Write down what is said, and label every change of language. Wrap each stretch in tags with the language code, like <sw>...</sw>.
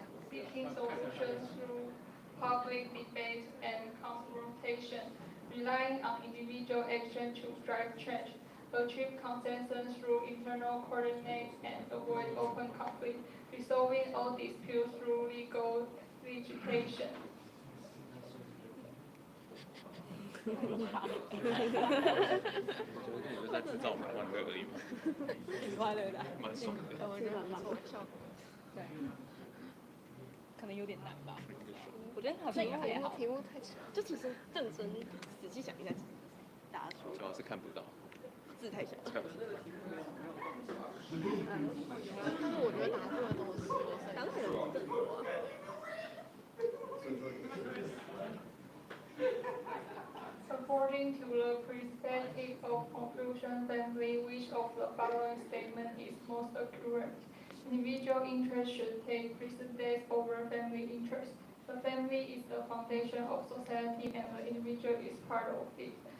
<en>Seeking solutions through public debate and confrontation, relying on individual action to drive change, achieve consensus through internal coordinate and avoid open conflict, resolving all disputes through legal litigation.</en> <zh>我觉得你们在制造欢乐而已嘛。挺快乐的，蛮爽的。我觉得蛮不错，效果。对，可能有点难吧。我觉得好像也还好。题目太长，就其实认真仔细想一下，答出。主要是看不到。字太小。但是我觉得答对的都是，答对的人更多啊。</zh> <en>According to the perspective of Confucian family, which of the following statement is most accurate? Individual interest should take precedence over family interest. The family is the foundation of society and the individual is part of it.</en>